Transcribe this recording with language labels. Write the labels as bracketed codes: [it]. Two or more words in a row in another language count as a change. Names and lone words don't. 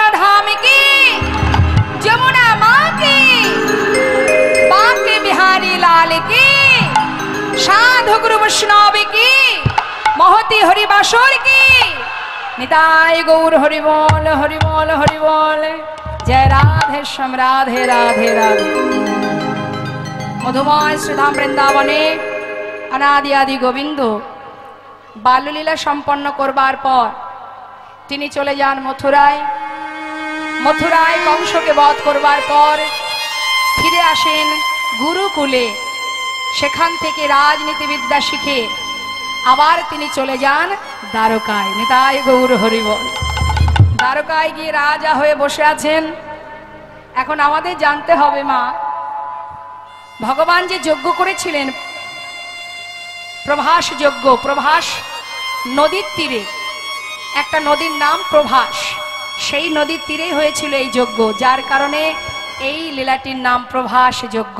[hi] धाम की, जमुना माँ की, बांके बिहारी लाल की, साधु गुरु वैष्णव की, महती हरिबासुर की, निताय गौर हरिबोल हरिबोल हरिबोल। जय राधे श्याम राधे राधे राधे। [bn] মধুময় শ্রীধাম বৃন্দাবনে অনাদি আদি গোবিন্দ বাল্যলীলা সম্পন্ন করবার পর তিনি চলে যান মথুরায়। মথুরায় কংসকে বধ করবার পর ফিরে আসেন গুরুকুলে। সেখান থেকে রাজনীতি বিদ্যা শিখে আবার তিনি চলে যান দ্বারকায়। নিতাই গৌর হরিবল। দ্বারকায় গিয়ে রাজা হয়ে বসে आছেন। এখন আমাদের জানতে হবে মা, ভগবান যে যজ্ঞ করেছিলেন প্রভাস যজ্ঞ, প্রভাস নদীর তীরে, একটা নদীর নাম প্রভাস, সেই নদীর তীরেই হয়েছিল এই যজ্ঞ, যার কারণে এই লীলাটির নাম প্রভাস যজ্ঞ।